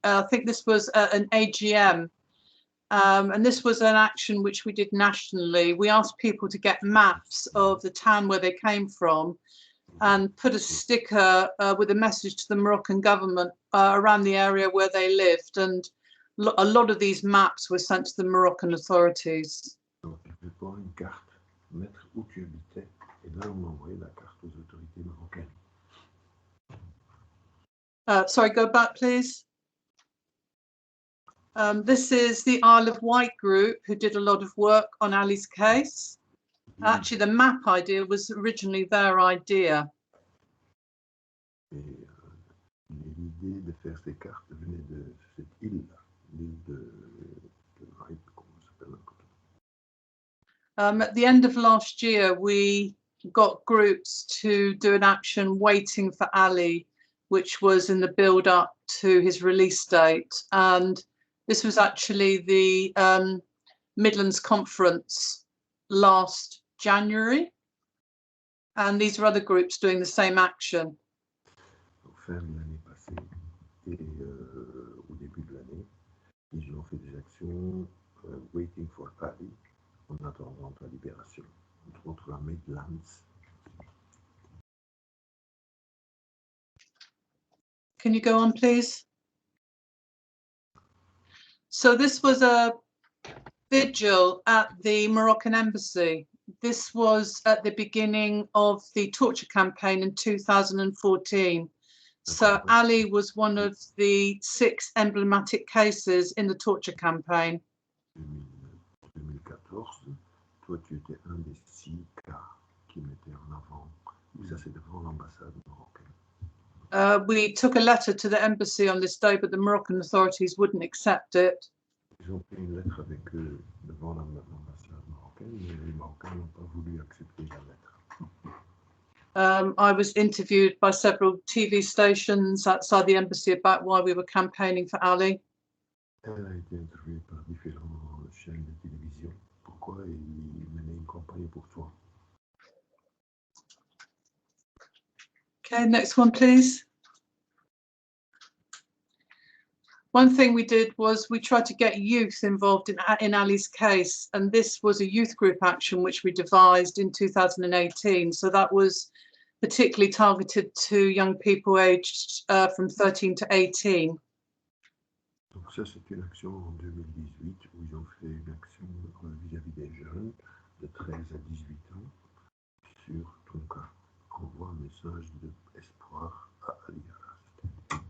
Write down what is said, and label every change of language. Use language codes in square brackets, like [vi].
[en] I think this was an AGM. And this was an action which we did nationally. We asked people to get maps of the town where they came from and put a sticker with a message to the Moroccan government around the area where they lived. And a lot of these maps were sent to the Moroccan authorities. [fr] Donc, il fallait prendre une carte, mettre où tu habitais, et là, on envoyait la carte aux autorités marocaines. [en] Sorry, go back, please. This is the Isle of Wight group who did a lot of work on Ali's case. Actually, the map idea was originally their idea. [fr] Et l'idée de faire ces cartes venait de cette île-là, l'île de Wight, comment ça s'appelle encore. [en] At the end of last year, we got groups to do an action waiting for Ali, which was in the build-up to his release date. And this was actually the Midlands Conference last January. And these are other groups doing the same action. [fr] Fin de l'année passée et au début de l'année, ils ont fait des actions waiting for Ali, en attendant la libération, entre autres la Midlands. [en] Can you go on, please? So this was a vigil at the Moroccan embassy. This was at the beginning of the torture campaign in 2014. So Ali was one of the 6 emblematic cases in the torture campaign. [fr] 2014, toi tu étais un des 6 cas qui mettaient en avant, ça c'est devant l'ambassade marocaine. [en] We took a letter to the embassy on this day, but the Moroccan authorities wouldn't accept it. [fr] Ils ont pris une lettre avec eux devant l'ambassade marocaine, mais les Marocains n'ont pas voulu accepter la lettre. [en] I was interviewed by several TV stations outside the embassy about why we were campaigning for Ali. [fr] Elle a été interviewée par différentes chaînes de télévision. Pourquoi ils menaient une campagne pour toi? [en] Okay, next one, please. One thing we did was we tried to get youth involved in Ali's case, and this was a youth group action which we devised in 2018. So that was particularly targeted to young people aged from 13 to 18. [fr] Donc ça, c'est une action en 2018 où ils ont fait une action vis-à-vis des jeunes de 13 à 18 ans sur ton cas. Envoie un message d'espoir à Ali Aarrass.